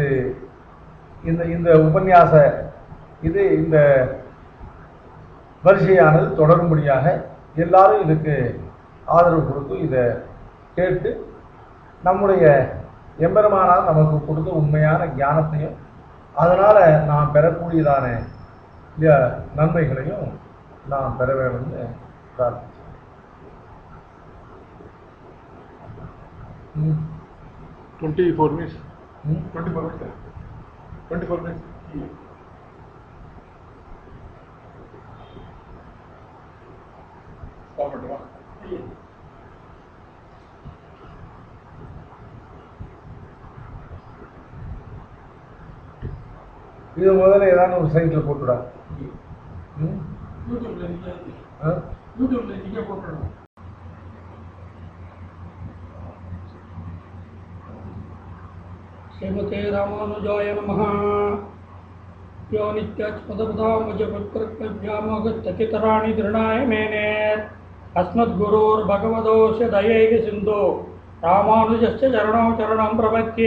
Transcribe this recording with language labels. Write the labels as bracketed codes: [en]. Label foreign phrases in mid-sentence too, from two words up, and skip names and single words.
[ta] இந்த இந்த உபன்யாச இந்த வரிசையானது தொடரும்படியாக எல்லாரும் இதுக்கு ஆதரவு கொடுத்து இதை கேட்டு நம்முடைய எம்பெருமானார் நமக்கு கொடுத்த உண்மையான ஞானத்தையும் அதனால் நாம் பெறக்கூடியதான நன்மைகளையும் நாம் பெற வேண்டும்னு பிரார்த்திக்கிறேன். [en] 24 minutes. 24 minutes. 24 minutes. Stop it. [ta] இது முதல்ல ஏதாவது ஒரு சைட்டில் போட்டுடா. யூடியூப்ல நீங்க போட்டுடணும். [sa] श्रीमते रामानुजाय नमः। यो नित्याच्युतपदाम्बुजपत्कल्प्यामगत्यतितराणि दृढाय मेने अस्मद्गुरोर्भगवतोऽस्य दयैकसिन्धो रामानुजस्य चरणौ चरणं प्रपद्ये।